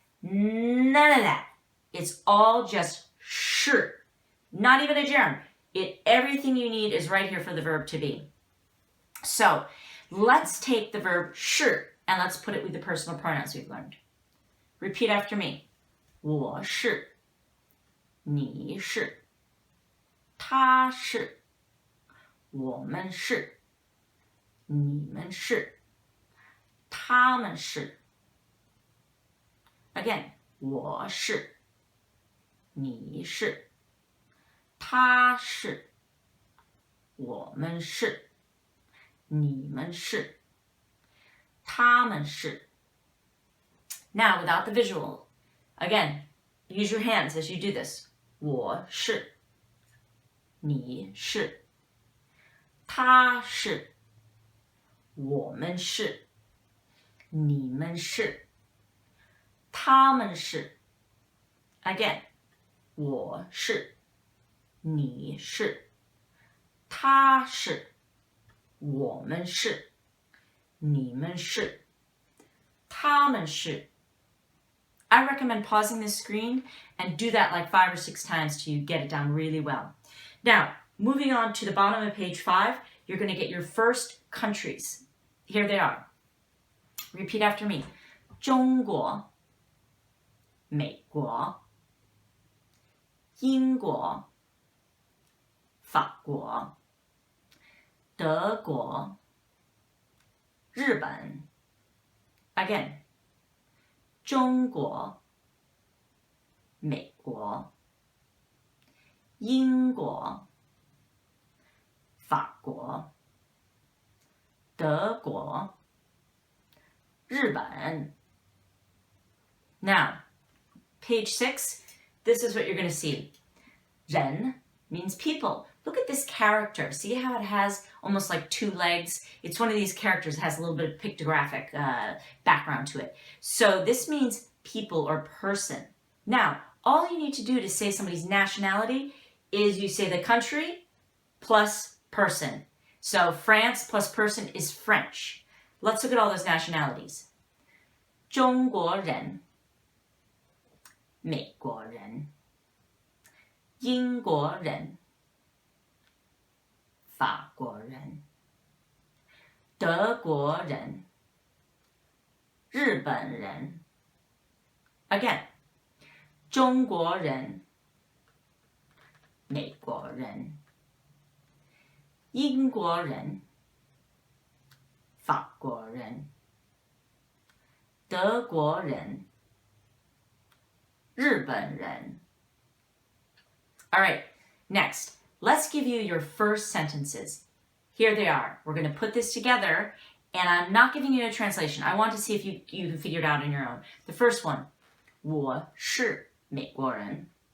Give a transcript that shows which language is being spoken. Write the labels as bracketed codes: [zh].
[en] None of that. It's all just 是.Not even a germ. Everything you need is right here for the verb to be. So let's take the verb 是 and let's put it with the personal pronouns we've learned. Repeat after me. [zh] 我是, 你是, 他是, 我们是, 你们是, 他们是. [en] Again, [zh] 我是, 你是, 他是, 我们是, 你们是, 他们是. [en] Now, without the visual, again, use your hands as you do this. [zh] 我是, 你是, 他是, 我们是, 你们是, 他们是. Again, 我是, 你是, 他是, 我们是, 你们是, 他们是. [en] I recommend pausing this screen and do that like 5 or 6 times till you get it down really well. Now, moving on to the bottom of page 5, you're going to get your first countries. Here they are. Repeat after me. [zh] 中国, 美国, 英国, 法国, 德国, 日本. [en] Again. [zh] 中国, 美国, 英国, 法国, 德国, 日本. [en] Now, page 6, this is what you're going to see. 人 means people. Look at this character. See how it has almost like 2 legs? It's one of these characters that has a little bit of pictographic background to it. So this means people or person. Now, all you need to do to say somebody's nationality is you say the country plus person. So France plus person is French. Let's look at all those nationalities. [zh] 中国人, 美国人, 英国人, 法国人, 德国人, 日本人. [en] Again, [zh] 中国人, 美国人, 英国人, 法国人, 德国人, 日本人. [en] All right, next, let's give you your first sentences. Here they are. We're going to put this together, and I'm not giving you a translation. I want to see if you can figure it out on your own. The first one, [zh] 我是美国人.